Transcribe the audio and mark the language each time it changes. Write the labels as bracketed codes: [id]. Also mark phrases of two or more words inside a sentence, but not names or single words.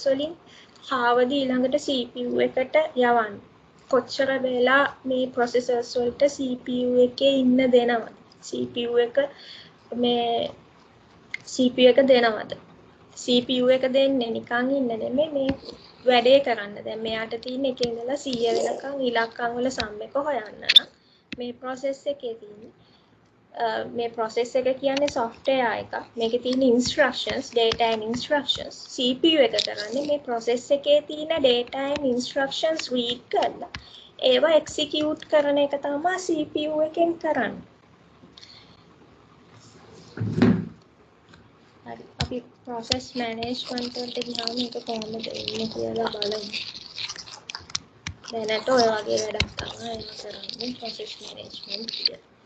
[si] වලින් කාවද ඊළඟට CPU එකට යවන්නේ කොච්චර වෙලා මේ processors වලට CPU එකේ ඉන්න දෙනවද CPU එක මේ CPU එක දෙනවද CPU එක දෙන්නේ නිකන් ඉන්න නෙමෙයි මේ වැඩේ කරන්න දැන් මෙයාට තියෙන එකේ ඉඳලා 100 වෙනකන් ඉලක්කම් වල සම් එක හොයන්න නම් මේ process එකේ තියෙන මේ process එක කියන්නේ software එක මේකේ තියෙන instructions [en] data and instructions [si] CPU එක කරන්නේ මේ process එකේ තියෙන [en] data and instructions [si] read කරලා ඒවා execute කරන එක තමයි CPU එකෙන් කරන්නේ හරි අපි [en] process management [si] වලට ගියාම මේක කොහොමද එන්නේ කියලා බලමු දැනට ඔය වගේ වැඩක් තමයි එන්න කරන්නේ [en] process management [si] කියලා